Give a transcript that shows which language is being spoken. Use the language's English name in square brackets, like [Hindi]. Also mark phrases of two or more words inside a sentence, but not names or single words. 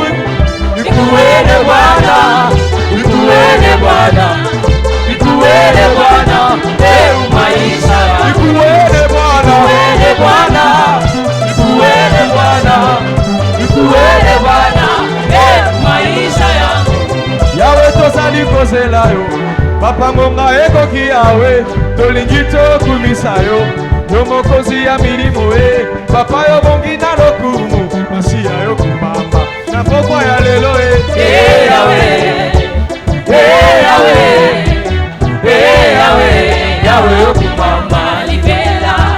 [Swahili] Nikuone Bwana, nikuone Bwana, nikuone Bwana, hebu maisha yangu. nikuone Bwana, Nikuone Bwana, nikuone Bwana, nikuone Bwana, hebu maisha yangu. [Lingala] Yawe tosali kozelayo, papa ngonga ekoki yawe, tolingi tokumisayo, yo mokonzi ya milimo e, papa yo bongi na lokumu, masiya yo kumama, na pokwa ya lelo e. Yawe, Yawe, Yawe, Yawe okumama libela.